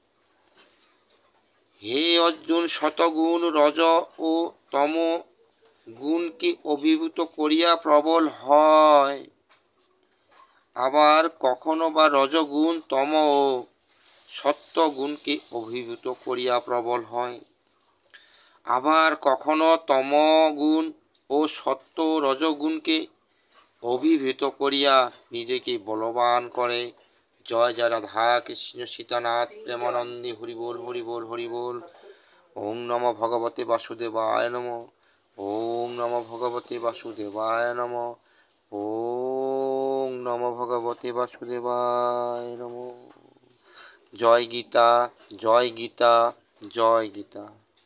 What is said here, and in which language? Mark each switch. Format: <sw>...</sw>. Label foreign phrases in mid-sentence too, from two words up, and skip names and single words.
<bn>হে অর্জুন, সতগুণ রজ ও তম গুণকে অভিভূত করিয়া প্রবল হয়, আবার কখনো বা রজগুণ তম ও সত্য গুণকে অভিভূত করিয়া প্রবল হয়, আবার কখনো তমগুণ ও সত্য রজগুণকে অভিভূত করিয়া নিজেকে বলবান করে। জয় জয় রাধা কৃষ্ণ সীতানাথ প্রেমানন্দে হরি বল হরি বল হরি বল।</bn> <sa>ওম নমো ভগবতে বাসুদেবায় নমঃ। ওম নমো ভগবতে বাসুদেবায় নমঃ। ওম নমো ভগবতে বাসুদেবায় নমঃ।</sa> <bn>জয় গীতা, জয় গীতা, জয় গীতা।</bn>